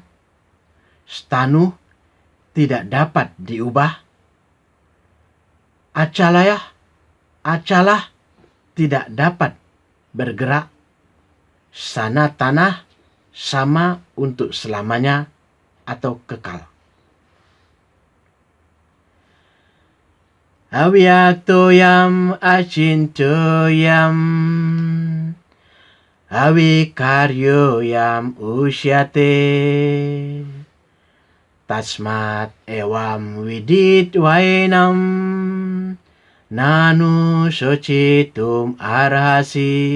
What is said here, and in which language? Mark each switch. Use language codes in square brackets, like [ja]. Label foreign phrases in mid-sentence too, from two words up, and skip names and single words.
[id] Stanu, tidak dapat diubah. Acalah, tidak dapat bergerak. Sana tanah, sama untuk selamanya atau kekal. [sa] Avyaktoyam acintoyam avikaryoyam usyate tasmat ewam widit wainam nanu socitum arhasi.